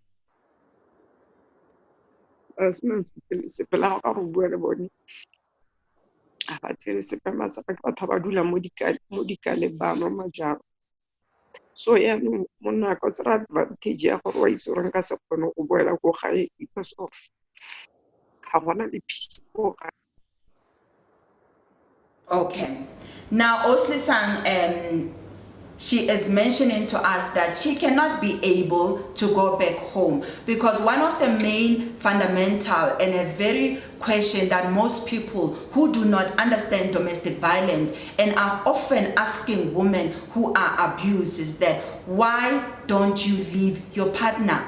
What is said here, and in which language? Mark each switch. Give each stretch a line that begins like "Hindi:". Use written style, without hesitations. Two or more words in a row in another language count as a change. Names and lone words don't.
Tswana: A se na sepela ga go bua le bone. A ba tsere sepema sa ke batho ba dula mo dikaleng ba no majalo. So yaanong monna ka tsara advantage ya gore wa itse gore nka se kgone go boela go gae
English: because of
Tswana: ga gona le peace go gae. Okay.
English: Now, Oslesang, she is mentioning to us that she cannot be able to go back home, because one of the main fundamental and a very question that most people who do not understand domestic violence and are often asking women who are abused is that, why don't you leave your partner?